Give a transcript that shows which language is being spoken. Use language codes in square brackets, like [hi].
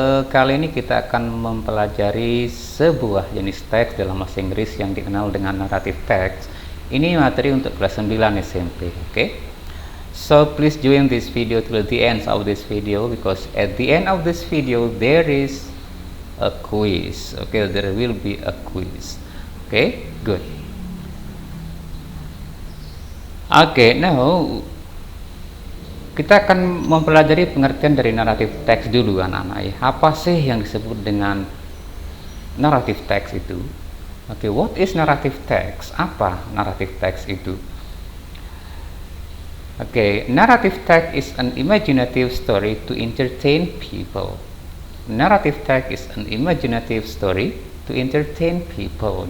[id] Kali ini kita akan mempelajari sebuah jenis teks dalam bahasa Inggris yang dikenal dengan narrative text. Ini materi untuk kelas 9 SMP. Oke. [en] So please join this video till the end of this video, because at the end of this video there is a quiz. Okay, there will be a quiz. Okay, good. Okay, now [id] kita akan mempelajari pengertian dari naratif teks dulu, anak-anak ya. Apa sih yang disebut dengan naratif teks itu? [en] Oke, what is narrative text? [id] Apa naratif teks itu? [en] Oke, narrative text is an imaginative story to entertain people. Narrative text is an imaginative story to entertain people.